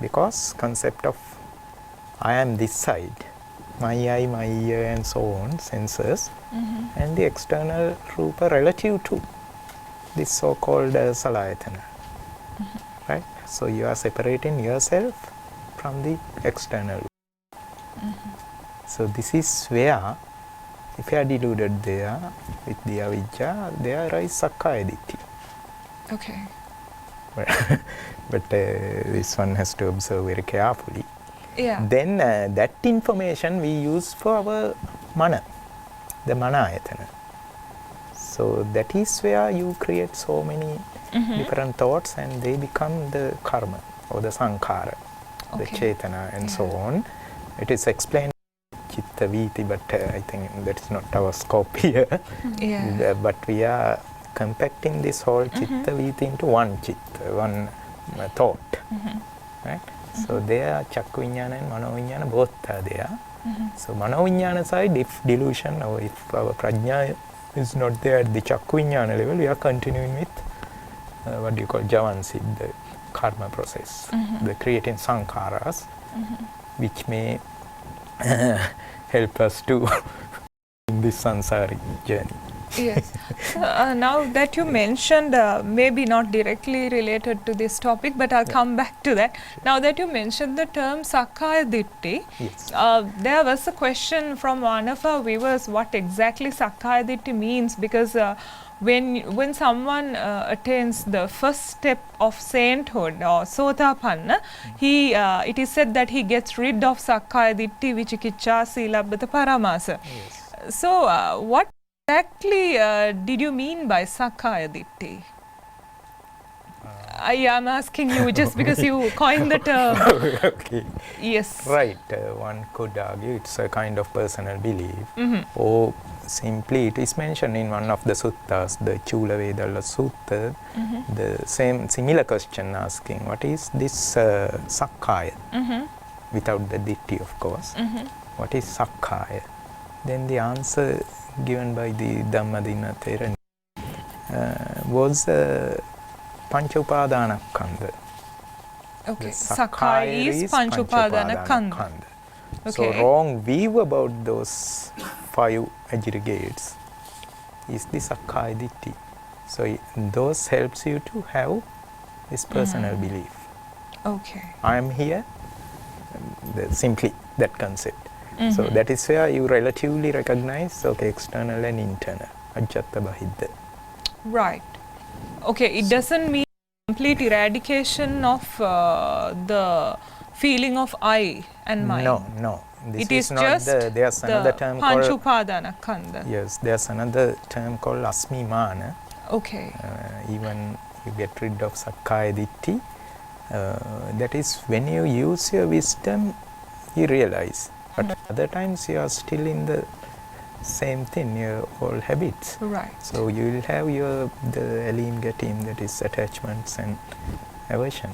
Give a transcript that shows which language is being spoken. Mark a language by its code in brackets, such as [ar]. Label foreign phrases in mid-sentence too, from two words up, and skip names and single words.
[en] because concept of I am this side, my eye, my ear and so on, senses, and the external Rupa relative to this so-called Salayatana. Right? So you are separating yourself from the external. So this is where, if you are deluded there with the avijja, there arises [pi] sakkaya ditthi. [en] Okay. But this one has to observe very carefully. Yeah. Then that information we use for our mana, the manayatana. So that is where you create so many different thoughts and they become the karma or the sankhara, the chetana and so on. It is explained [pi] chitta viti, [en] but I think that is not our scope here. But we are compacting this whole [pi] chitta viti [en] into one chitta, one thought. Right? So there [pi] chakku vijnana [en] and [pi] mano vijnana [en] both are there. So [pi] mano vijnana [en] side, if delusion or if our prajna is not there at the [pi] chakku vijnana [en] level, we are continuing with what do you call javansi, the karma process, the creating sankharas, which may help us to in this sansari journey. Yes. So, now that you mentioned, maybe not directly related to this topic, but I'll come back to that. Now that you mentioned the term [pi] sakkaya ditthi, [en] there was a question from one of our viewers, what exactly sakkaya ditthi means, because when someone attains the first step of sainthood or sotapanna, it is said that he gets rid of [pi] sakkaya ditthi, vicikiccha, silabbata, paramasa. [en] So what exactly did you mean by [pi] sakkaya ditthi? [en] I am asking you just because you coined the term. Okay. Yes. Right. One could argue it's a kind of personal belief, or simply it is mentioned in one of the suttas, the Chula Vedalla Sutta, the similar question asking, what is this sakkaya? Without the ditthi, of course. What is sakkaya? Then the answer given by the Dhamma Hadaya was Pañcakkhandhā. Okay, sakkaya is Pañcakkhandhā. Okay. So wrong view about those 5 aggregates is the [pi] sakkaya ditthi. [en] So those helps you to have this personal belief. Okay. I am here, simply that concept. So that is where you relatively recognize, okay, external and internal, [pi] ajjatta bahidda. [en] Right. Okay, it doesn't mean complete eradication of the feeling of I and mind. No. This it is not just there's another term called Pañcakkhandhā. Yes, there's another term called asmimana. Okay. Even you get rid of [pi] sakkaya ditthi. [en] That is when you use your wisdom, you realize. But other times you are still in the same thing, your old habits. Right. So you will have the [pi] alim gatim, [en] that is attachments and aversion.